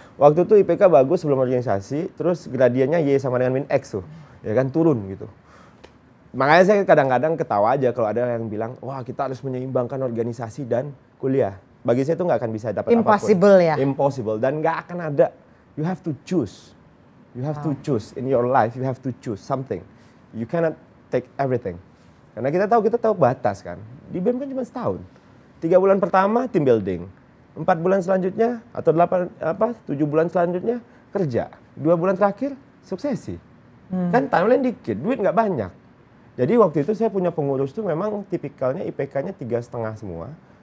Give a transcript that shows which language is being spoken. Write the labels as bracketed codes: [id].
[id] Waktu itu IPK bagus sebelum organisasi, terus gradiennya Y sama dengan min X tuh. Ya kan turun gitu. Makanya saya kadang-kadang ketawa aja kalau ada yang bilang, wah kita harus menyeimbangkan organisasi dan kuliah. Bagi saya itu nggak akan bisa dapat [en] impossible [id] apapun. Ya. Impossible dan nggak akan ada. [en] You have to choose. You have to choose in your life. You have to choose something. You cannot take everything. [id] Karena kita tahu batas kan. Di BEM kan cuma setahun. 3 bulan pertama team building. 4 bulan selanjutnya atau 7 bulan selanjutnya kerja. 2 bulan terakhir suksesi. Kan timeline dikit, duit nggak banyak. Jadi waktu itu saya punya pengurus tuh memang tipikalnya IPK-nya 3,5 semua.